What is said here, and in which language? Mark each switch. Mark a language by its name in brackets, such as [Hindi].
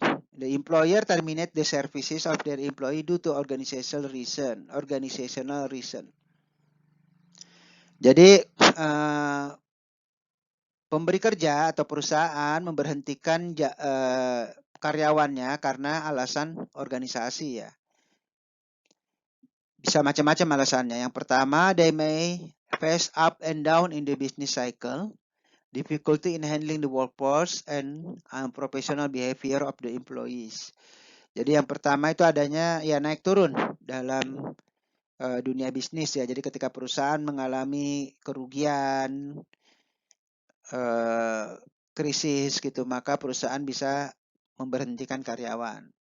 [English] The employer terminate the services of their employee due to organizational reason. [Indonesian] Jadi pemberi kerja atau perusahaan memberhentikan karyawannya karena alasan organisasi ya. Bisa macam-macam alasannya. Yang pertama, [English] they may face up and down in the business cycle, difficulty in handling the workforce, and unprofessional behavior of the employees. [Indonesian] Jadi yang pertama itu adanya ya naik turun dalam dunia bisnis ya. Jadi ketika perusahaan mengalami kerugian, krisis gitu, maka perusahaan bisa memberhentikan karyawan.